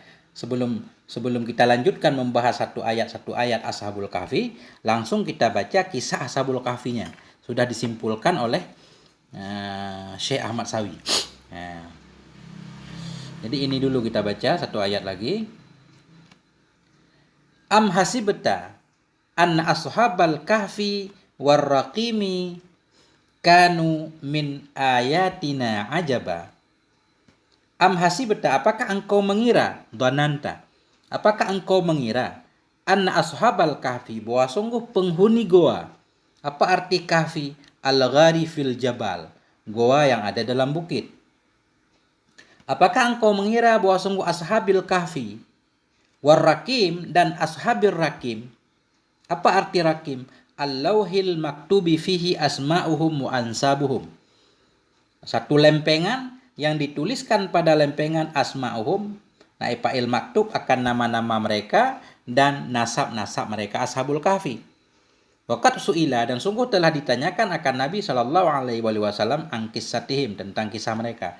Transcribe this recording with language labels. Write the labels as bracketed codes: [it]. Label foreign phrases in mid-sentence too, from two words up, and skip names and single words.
[id] Sebelum kita lanjutkan membahas satu ayat Ashabul Kahfi, langsung kita baca kisah Ashabul Kahfinya. Sudah disimpulkan oleh Syekh Ahmad Sawi. Jadi ini dulu kita baca satu ayat lagi. [ar] أم حسبت أن أصحاب الكهف والرقيم كانوا من آياتنا عجبا. أم حسبت, [id] apakah engkau mengira, dhananta, apakah engkau mengira [ar] أن أصحاب الكهف, [id] bahwa sungguh penghuni goa. Apa arti kahfi? [ar] الغار في الجبل, [id] goa yang ada dalam bukit. Apakah engkau mengira bahwa sungguh ashabil kahfi warrakim dan ashabir rakim? Apa arti rakim? [ar] اللوح المكتوب فيه أسماؤهم وأنسابهم. [id] Satu lempengan yang dituliskan pada lempengan asma'uhum, naifa'il maktub akan nama-nama mereka dan nasab-nasab mereka ashabul kahfi. [ar] وقد سئل, [id] dan sungguh telah ditanyakan akan Nabi SAW [ar] عن قصتهم, [id] tentang kisah mereka.